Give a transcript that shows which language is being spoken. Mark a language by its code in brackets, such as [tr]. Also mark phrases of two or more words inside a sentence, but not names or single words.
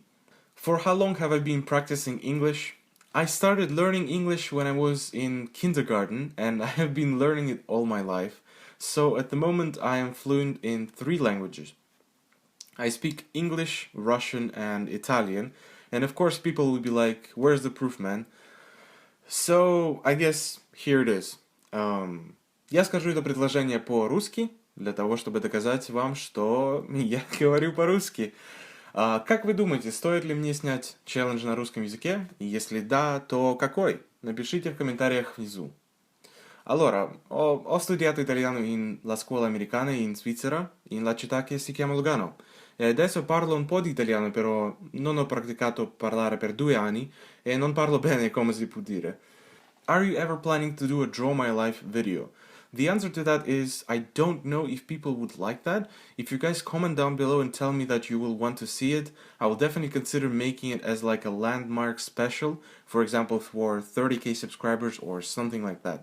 [en] For how long have I been practicing English? I started learning English when I was in kindergarten, and I have been learning it all my life. So at the moment, I am fluent in 3 languages. I speak English, Russian, and Italian. And of course, people will be like, "Where's the proof, man?" So I guess here it is. [ru] Я скажу это предложение по-русски, для того, чтобы доказать вам, что я говорю по-русски. Как вы думаете, стоит ли мне снять челлендж на русском языке? И если да, то какой? Напишите в комментариях внизу. [it] Allora, ho studiato italiano in la scuola americana in Svizzera, in la città che si chiama Lugano. E adesso parlo un po' di italiano, però non ho praticato parlare per 2 anni e non parlo bene, come si può dire. [en] Are you ever planning to do a Draw My Life video? The answer to that is I don't know if people would like that. If you guys comment down below and tell me that you will want to see it, I will definitely consider making it as like a landmark special, for example for 30k subscribers or something like that.